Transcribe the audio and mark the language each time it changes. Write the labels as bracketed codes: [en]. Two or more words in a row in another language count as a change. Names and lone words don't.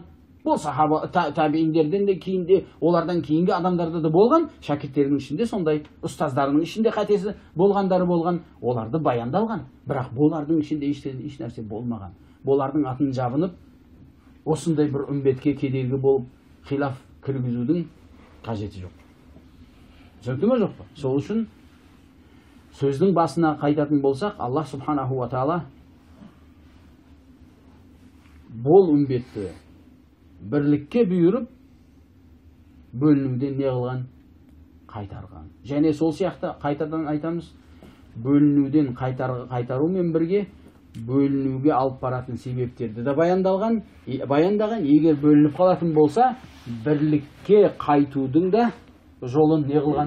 [kk] Бұл сахаба табииндерден де кейінде, олардан кейінгі адамдарда да болған, шәкірттерінің ішінде сондай, ұстаздарының ішінде қатесі болғандары болған, оларды баяндалған. Бірақ болардың ішінде еш нәрсе болмаған. Болардың атын жабынып, осындай бір үмбетке кедергі болып, хилаф кіргізудің қажеті жоқ. Түсінікті ме жоқ па? Сол үшін сөздің басына қайтатын болсақ, [ar] الله سبحانه وتعالى [kk] бұл үмбетті бірлікке бұйырып, бөлінуден не қылған? Қайтарған. Және сол сияқты қайтадан айтамыз, бөлінуден қайтарумен бірге бөлінуге алып баратын себептерді де баяндаған, егер бөлініп қалатын болса, бірлікке қайтудың да жолын не қылған?